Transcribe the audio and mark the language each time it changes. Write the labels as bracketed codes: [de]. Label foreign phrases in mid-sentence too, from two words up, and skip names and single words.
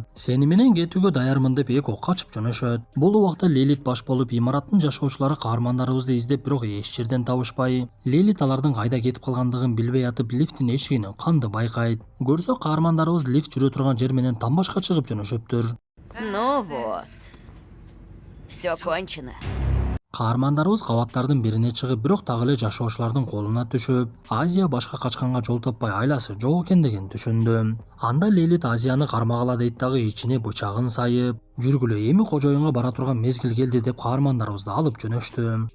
[ky] Сени менен кетүүгө даярмын деп эко качып жөнөшөт. Бул убакта Лилит баш болуп, имараттын жашоочулары каармандарыбызды издеп, бирок эч жерден табышпай, Лилит алардын кайда кетип калгандыгын билбей атып, лифттин эшигинен канды байкайт. Көрсө каармандарыбыз лифт жүрө турган жер менен тамбашка чыгып жөнөшөптүр. [ru] Ну вот, все кончено. [ky] Каармандарыбыз кабаттардын бирине чыгып, бирок дагы эле жашоочулардын колуна түшүп, Азия башка качканга жол таппай айласы жок экендигин түшүндү. Анда Лилит Азияны кармагыла дейт дагы ичине бычагын сайып, жүргүлө, эми кожоюнга бара турган мезгил келди деп каармандарыбызды алып жөнөштү.